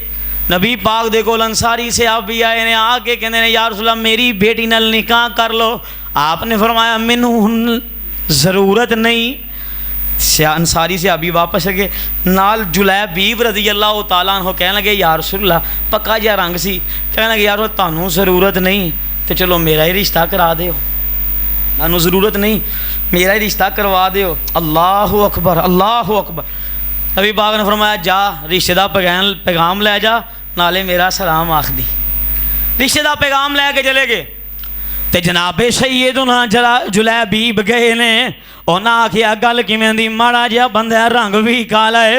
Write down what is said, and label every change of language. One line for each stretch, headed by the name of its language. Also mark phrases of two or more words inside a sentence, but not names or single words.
Punjabi: نبی پاک دے کول انصاری صحابی آئے نے، آ کے کہتے نے
Arabic: يا رسول الله
Punjabi: میری بیٹی نال نکاح کر لو. آپ نے فرمایا مینوں ہݨ ضرورت نہیں. انصاری صحابی واپس گئے، نال جلیبیب
Arabic: رضي الله تعالى عنه
Punjabi: کہنے لگے
Arabic: يا رسول الله,
Punjabi: پکا جیہا رنگ سی، کہنے لگے یار تہانوں ضرورت نہیں تو چلو میرا ہی رشتہ کرا دیو، تہانوں ضرورت نہیں میرا ہی رشتہ کروا دیو.
Arabic: الله أكبر، الله أكبر.
Punjabi: نبی پاک نے فرمایا جا رشتے دا پیغام لے جا، نالے میرا سلام آکھ دیں. رشتے دا پیغام لے کے چلے گئے. تو جنابِ سیدنا ذرا جلیبیب گئے نے، اونہاں آکھیا گل کیویں دی، ماڑا جیہا بندہ رنگ بھی کالا ہے.